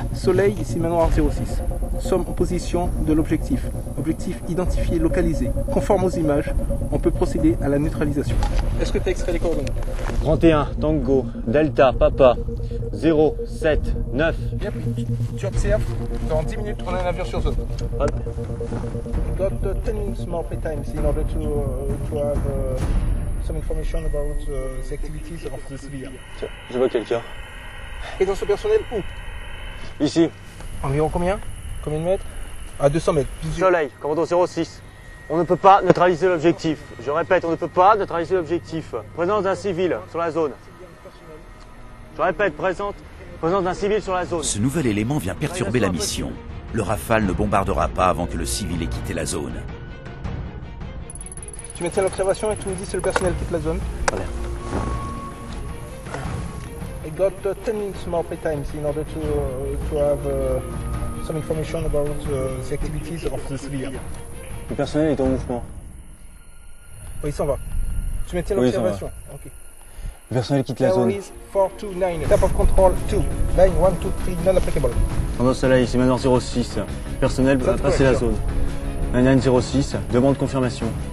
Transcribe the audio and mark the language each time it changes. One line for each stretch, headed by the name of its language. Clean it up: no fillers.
French: Soleil, ici manoir 06. Sommes en position de l'objectif. Objectif identifié, localisé. Conforme aux images, on peut procéder à la neutralisation. Est-ce que tu as extrait les coordonnées? 31, Tango, Delta, Papa, 0, 7, 9. Bien pris. Tu observes, dans 10 minutes, on a un avion sur zone. Hop.
English: Got 10 minutes more playtimes in order to have some information about the activities of the civilian.
French: Tiens, je vois quelqu'un. Présence au personnel où? Ici. Environ combien? Combien de mètres? À 200 mètres. Soleil, commando 06. On ne peut pas neutraliser l'objectif. Je répète, on ne peut pas neutraliser l'objectif. Présence d'un civil sur la zone. Je répète, présence d'un civil sur la zone. Ce nouvel élément vient perturber la mission. Le Rafale ne bombardera pas avant que le civil ait quitté la zone. Tu maintiens l'observation et tu me dis si le personnel quitte la zone. Voilà.
English: I got 10 minutes more playtimes in order to have some information about the activities of the civilian.
French: Le personnel est en mouvement. Oui, il s'en va. Tu maintiens Oui, l'observation. Ok. Le personnel quitte la zone.
English: 429. Tap of control 2. Line 1, 2, 3, non applicable.
French: Commando Soleil, c'est manoir 06. Le personnel va passer la zone. 9906, demande confirmation.